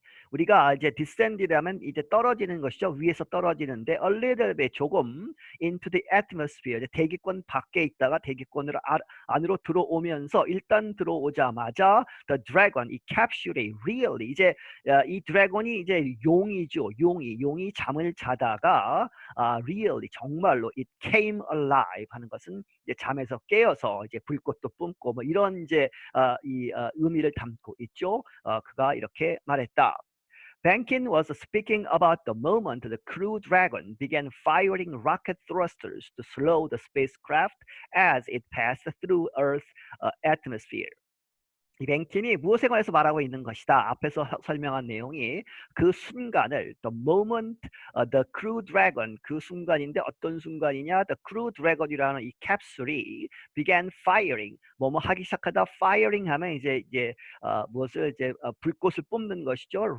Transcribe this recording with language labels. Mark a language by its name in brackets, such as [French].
[Korean] 우리가 이제 descend이라면 이제 떨어지는 것이죠. 위에서 떨어지는데 [English] a little bit [Korean] 조금 [English] into the atmosphere [Korean] 대기권 밖에 있다가 대기권으로 안으로 들어오면서 일단 들어오자마자 [English] the dragon [Korean] 이 capsule이 really 이제 이 드래곤이 이제 용이죠. 용이 잠을 자다가 really 정말로 [English] it came alive [Korean] 하는 것은 이제 잠에서 깨어서 이제 불꽃도 뿜고 뭐 이런 이제 이 의미를 담고 있죠. 그가 이렇게 말했다. [English] Bankin was speaking about the moment the Crew Dragon began firing rocket thrusters to slow the spacecraft as it passed through Earth's atmosphere. [Korean] 이 뱅킨이 무엇에 관해서 말하고 있는 것이다. 앞에서 설명한 내용이 그 순간을 [English] the moment the crew dragon [Korean] 그 순간인데 어떤 순간이냐 [English] the crew dragon [Korean] 이라는 이 캡슐이 [English] began firing [Korean] 뭐뭐 하기 시작하다 firing 하면 이제 무엇을 이제 불꽃을 뿜는 것이죠.